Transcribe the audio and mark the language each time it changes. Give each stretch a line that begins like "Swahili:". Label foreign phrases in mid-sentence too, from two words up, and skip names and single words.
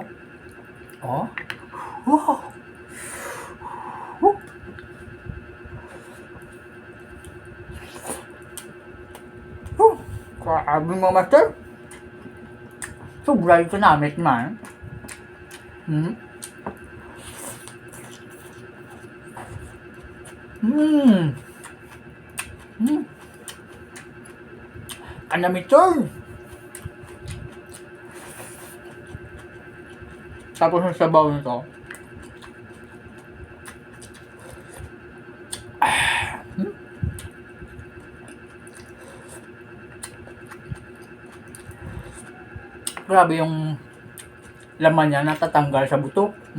Filipino: Oh. Wow. Grabe mga master.
Hiligaynon: Sobra ito namit man. Kanamit yun.
Filipino: Tapos yung sabaw nito. Grabe yung laman niya natatanggal sa buto.